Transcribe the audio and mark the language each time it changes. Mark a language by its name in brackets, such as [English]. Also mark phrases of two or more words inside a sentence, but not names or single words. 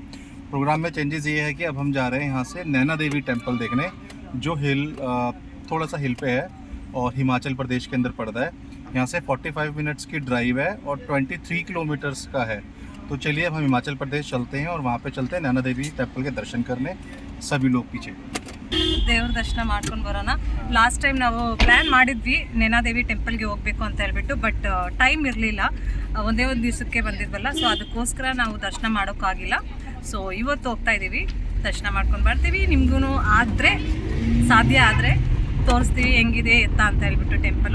[Hindi] प्रोग्राम में चेंजेस ये है कि अब हम जा रहे हैं यहाँ से नैना देवी टेम्पल देखने, जो हिल थोड़ा सा हिल पे है और हिमाचल प्रदेश के अंदर पड़ता है. यहाँ से 45 मिनट्स की ड्राइव है और 23 किलोमीटर्स का है. तो चलिए अब हम हिमाचल प्रदेश चलते हैं और वहाँ पे चलते हैं नैना देवी टेम्पल के दर्शन करने. सभी लोग पीछे [Kannada] ದೇವ್ರ ದರ್ಶನ ಮಾಡ್ಕೊಂಡು ಬರೋಣ. [English] last time [Kannada] ನಾವು ಪ್ಲ್ಯಾನ್ ಮಾಡಿದ್ವಿ ನೈನಾದೇವಿ ಟೆಂಪಲ್ಗೆ ಹೋಗಬೇಕು ಅಂತ ಹೇಳ್ಬಿಟ್ಟು, [English] but time [Kannada] ಇರಲಿಲ್ಲ, ಒಂದೇ ಒಂದು ದಿವಸಕ್ಕೆ ಬಂದಿದ್ವಲ್ಲ, ಸೊ ಅದಕ್ಕೋಸ್ಕರ ನಾವು ದರ್ಶನ ಮಾಡೋಕ್ಕಾಗಿಲ್ಲ. ಸೊ ಇವತ್ತು ಹೋಗ್ತಾ ಇದ್ದೀವಿ, ದರ್ಶನ ಮಾಡ್ಕೊಂಡು ಬರ್ತೀವಿ. ನಿಮಗೂ ಆದರೆ ಸಾಧ್ಯ ಆದರೆ ತೋರಿಸ್ತೀವಿ ಹೆಂಗಿದೆ ಎತ್ತ ಅಂತ ಹೇಳ್ಬಿಟ್ಟು ಟೆಂಪಲು.